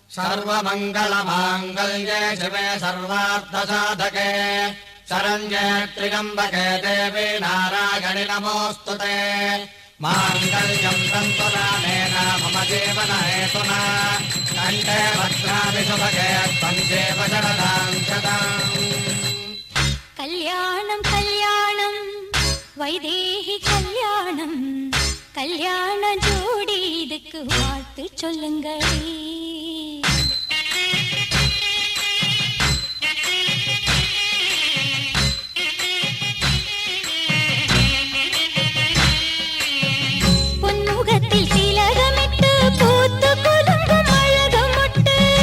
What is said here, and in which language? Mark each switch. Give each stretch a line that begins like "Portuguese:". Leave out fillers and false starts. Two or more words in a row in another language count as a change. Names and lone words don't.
Sanskrit: सर्वमङ्गलमाङ्गल्ये शिवे सर्वार्थसाधके शरण्ये त्र्यम्बके देवी नारायणि नमोऽस्तुते माङ्गल्यं तन्तुनानेन मम जीवनहेतुना कण्ठे भद्राणि शुभगे त्वञ्जेव शरदां शतम्
Tamil: கல்யாணம் கல்யாணம் வைதேகி கல்யாணம் கல்யாண ஜோடி இதுக்கு வாழ்த்து சொல்லுங்களே பொன்முகத்தில் திலகமிட்டு பூத்து குலுங்கும் அழகு மொட்டு